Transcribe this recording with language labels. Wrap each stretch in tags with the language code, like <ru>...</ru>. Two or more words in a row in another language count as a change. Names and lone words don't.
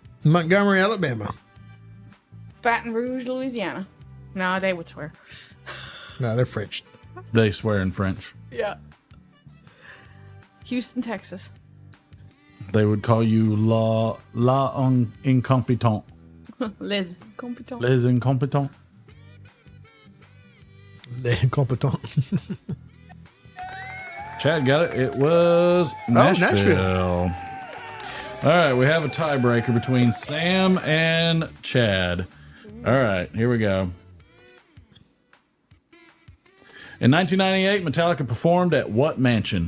<en>Montgomery, Alabama. Baton Rouge, Louisiana. No, they would swear. No, they're French. They swear in French. Yeah. Houston, Texas. They would call you incompetent.</en> <fr>Les compétents. Les incompetents. Les incompetents.</fr> <en>Chad got it. It was Nashville. Nashville. All right, we have a tiebreaker between Sam and Chad. All right, here we go. In 1998, Metallica performed at what mansion?</en>